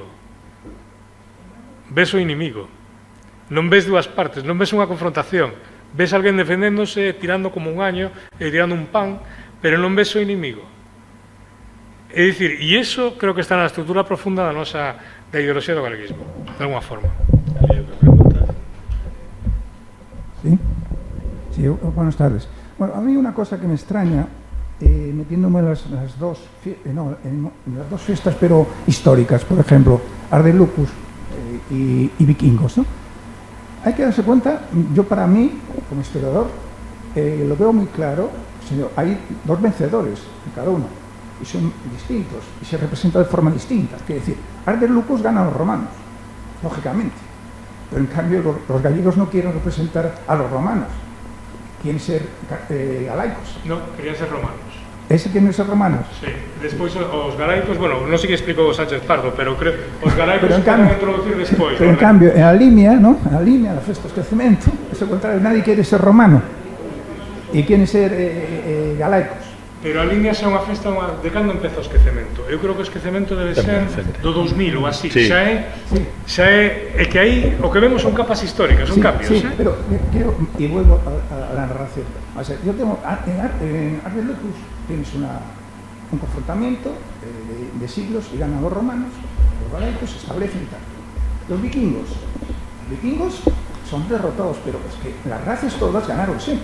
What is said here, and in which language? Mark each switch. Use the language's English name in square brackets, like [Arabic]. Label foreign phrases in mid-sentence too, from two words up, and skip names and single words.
[Galician] Ves o inimigo. Non ves dúas partes, non ves unha confrontación. Ves alguén defendéndose, tirando como un año e tirando un pan, pero non ves o inimigo. É dicir, e iso creo que está na estrutura profunda da ideoloxía do galeguismo, de alguma forma. [Spanish] Sí, buenas tardes. Bueno, a mí una cosa que me extraña, metiéndome en las dos fiestas, pero históricas, por ejemplo, Arde Lucus y Vikingos, ¿no? Hay que darse cuenta, yo para mí, como historiador, lo veo muy claro, señor, hay dos vencedores en cada uno, y son distintos, y se representan de forma distinta. Quiere decir, Arde Lucus gana a los romanos, lógicamente, pero en cambio los gallegos no quieren representar a los romanos, quieren ser galaicos. No, querían ser romanos. ¿Ese quieren ser romanos? [Galician] Sí, despois os galaicos, bueno, non sei que explicou Sánchez Pardo, pero creo os galaicos [Spanish] se van a introducir [Galician] despois. [Spanish] Pero en cambio, en la línea, ¿no? En la línea, la [Galician] festa de esquecemento, [Spanish] es el contrario, nadie quiere ser romano y quieren ser galaicos. [Galician] Pero a línea xa é unha festa de cando empeza o esquecemento. Eu creo que o esquecemento debe ser do 2000 ou así. Sí. Xa é que aí o que vemos son capas históricas, son cambios. [Spanish] Sí, pero quiero, y vuelvo a la narración. O sea, yo tengo, en Arde Lucus tienes un confrontamiento de siglos y ganan los romanos, los galaicos se establecen y tal. Los vikingos son derrotados, pero es que las razas todas ganaron siempre.